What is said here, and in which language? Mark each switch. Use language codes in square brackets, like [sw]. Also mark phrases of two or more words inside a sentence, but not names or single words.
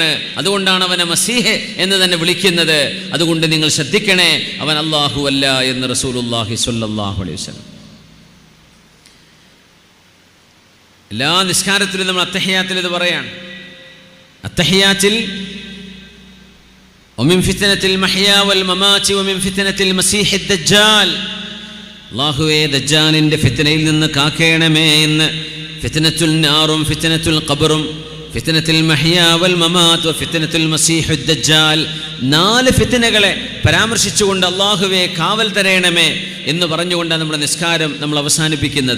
[ml] അതുകൊണ്ടാണ് അവനെ മസീഹ് എന്ന് തന്നെ വിളിക്കുന്നത്. അതുകൊണ്ട് നിങ്ങൾ ശ്രദ്ധിക്കണേ, അവൻ അല്ലാഹു അല്ല എന്ന് [ar] رسول الله صلى الله عليه وسلم. [ml] എല്ലാ നിസ്കാരത്തിലും നമ്മൾ അത്തഹിയാത്തിൽ ഇത് പറയാണ്. [ar] അത്തഹിയാത്തിൽ ومن فتنة المحيا والممات ومن فتنة المسيح الدجال, [ml] അല്ലാഹുവേ ദജ്ജാലിൻ്റെ ഫിത്നയിൽ നിന്ന് കാക്കേണമേ എന്ന്. ഫിത്നത്തുൽ നാറും ഫിത്നത്തുൽ ഖബറും [ar] فتنة المحيا والممات وفتنة المسيح الدجال, [ml] 4 ഫിത്നകളെ പരാമർശിച്ചുകൊണ്ട് അല്ലാഹുവേ കാവൽ തരയണമേ എന്ന് പറഞ്ഞുകൊണ്ടാണ് നമ്മുടെ നിസ്കാരം നമ്മൾ അവസാനിപ്പിക്കുന്നത്.